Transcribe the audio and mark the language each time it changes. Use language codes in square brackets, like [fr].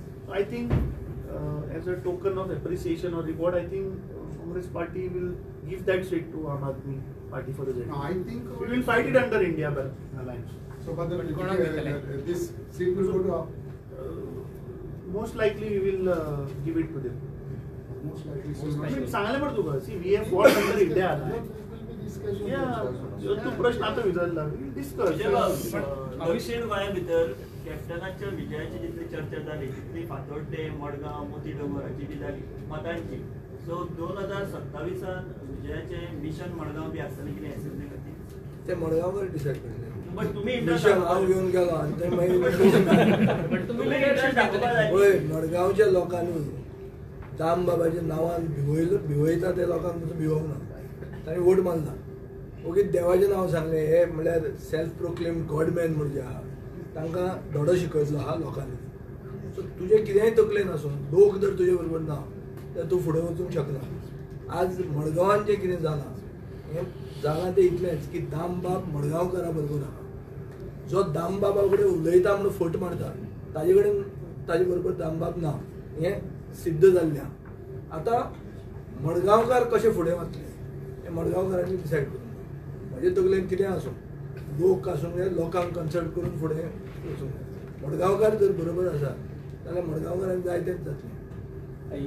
[en] I think as a token of appreciation or reward, I think Congress Party will give that seat to Aam Aadmi Party for the General. No, I think we will fight it under India Alliance. So, but this seat will go to Most likely we will give it to them. most likely. [mr] सांगायला पडतो का? [en] See, we have fought under India Alliance. [mr] Yeah, तू प्रश्न आता विचारला. [en] We'll discuss. [kok] दक्षिण गोंया भितर कॅप्टनाच्या विजयाची जितली चर्चा जाली तितली फातोड्डे मडगांव मोतीडोंगराची बी जाली मतांची. सो 2027 विजयाचे मिशन मडगांव बी आसतलें कितें असेंब्ली खातीर? ते मडगांवकर डिसायड करले. बट तुम्ही मिशन हांव घेवन गेलो आनी ते मागीर तुम्ही इंटरेस्ट दाखोवपा जाय. पळय मडगांवच्या लोकांनी दाम बाबाच्या नांवान भिवयता ते लोकांक तसो भिवोंक ना. तांणी वोट मारला. ओगीच देवाचें नांव सांगलें हे म्हणल्यार सेल्फ प्रोक्लेम गॉडमॅन म्हणजे आहा तांकां धडो शिकयतलो आहा लोकांनी. सो तुजें कितेंय तकलेन नासून लोक जर तुजे बरोबर ना जाल्यार तूं फुडें वचूंक शकना. आज मडगांवान जें कितें जालां हें जालां तें इतलेंच की दामबाब मडगांवकारा बरोबर आहा. जो दामबाबा कडेन उलयता म्हणून फट मारता ताजे बरोबर दामबाब ना हें सिद्ध जाल्लें आहा. आतां मडगांवकार कशे फुडें वतले हें मडगांवकारांनी डिसायड करूंक जाय. म्हजे तकलेन कितें आसूं लोक आसूंक जाय लोकांक कन्सल्ट करून फुडें वचूंक जाय. मडगांवकार जर बरोबर आसा जाल्यार मडगांवकारांक जाय तेंच जातलें.